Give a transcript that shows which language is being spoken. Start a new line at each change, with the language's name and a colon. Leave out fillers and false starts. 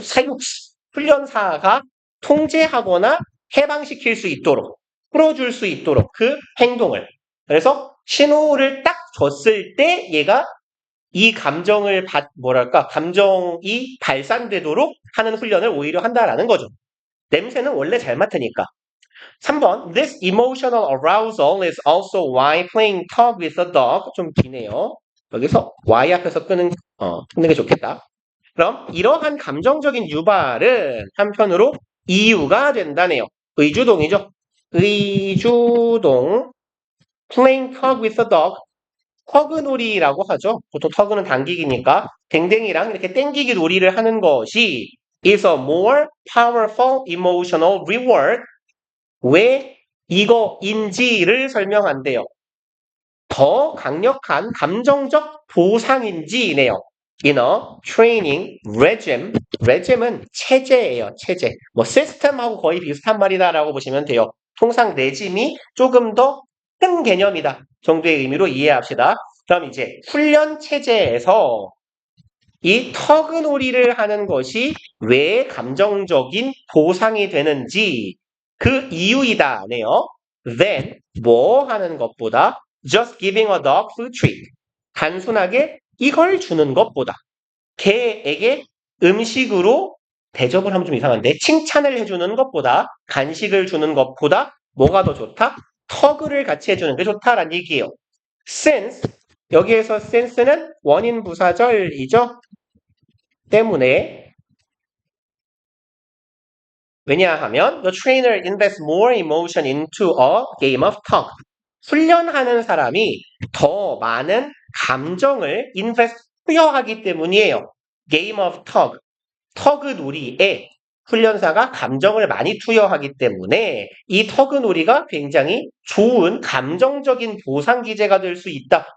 Korean: 사육 훈련사가 통제하거나 해방시킬 수 있도록 풀어줄 수 있도록 그 행동을. 그래서 신호를 딱 줬을 때 얘가 이 감정을 뭐랄까 감정이 발산되도록 하는 훈련을 오히려 한다라는 거죠. 냄새는 원래 잘 맡으니까. 3번.
English: This emotional arousal is also why playing tug with a dog.
Korean: 좀 기네요. 여기서 why 앞에서 끊는 게 좋겠다. 그럼 이러한 감정적인 유발은 한편으로 이유가 된다네요. 의주동이죠. 의주동.
English: Playing tug with a dog.
Korean: 터그놀이라고 하죠. 보통 터그는 당기기니까 댕댕이랑 이렇게 땡기기 놀이를 하는 것이
English: is a more powerful emotional reward.
Korean: 왜 이거인지를 설명한대요. 더 강력한 감정적 보상인지네요.
English: In a training regime. regime은
Korean: 체제예요. 체제. 뭐 system하고 거의 비슷한 말이다라고 보시면 돼요. 통상 레짐이 조금 더 큰 개념이다 정도의 의미로 이해합시다. 그럼 이제 훈련 체제에서 이 터그놀이를 하는 것이 왜 감정적인 보상이 되는지 그 이유이다네요.
English: Then
Korean: 뭐 하는 것보다
English: just giving a dog food treat.
Korean: 단순하게 이걸 주는 것보다 개에게 음식으로 대접을 하면 좀 이상한데 칭찬을 해주는 것보다 간식을 주는 것보다 뭐가 더 좋다? 터그를 같이 해주는 게 좋다라는 얘기예요. Since 여기에서 since는 원인 부사절이죠. 때문에 왜냐하면
English: the trainer invests more emotion into a game of tug.
Korean: 훈련하는 사람이 더 많은 감정을 투여하기 때문이에요.
English: Game of tug.
Korean: 터그 놀이에 훈련사가 감정을 많이 투여하기 때문에 이 터그 놀이가 굉장히 좋은 감정적인 보상 기제가 될 수 있다.